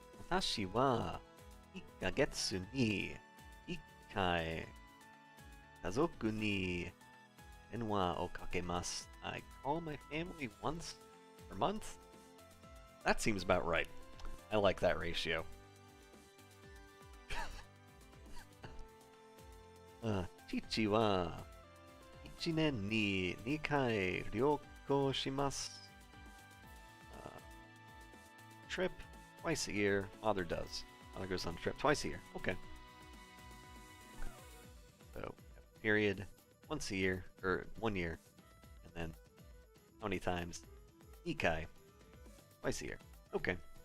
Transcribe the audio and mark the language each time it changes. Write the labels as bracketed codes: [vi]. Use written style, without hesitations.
[ja] Watashi wa 1ヶ月に1回家族に電話をかけます. [en] I call my family once per month? That seems about right. I like that ratio. [ja] 父は1年に2回旅行します. [en] Trip twice a year. Father does. Father goes on a trip twice a year. Okay. So, period, once a year, or 1 year, and then how many times? Ikai, twice a year. Okay.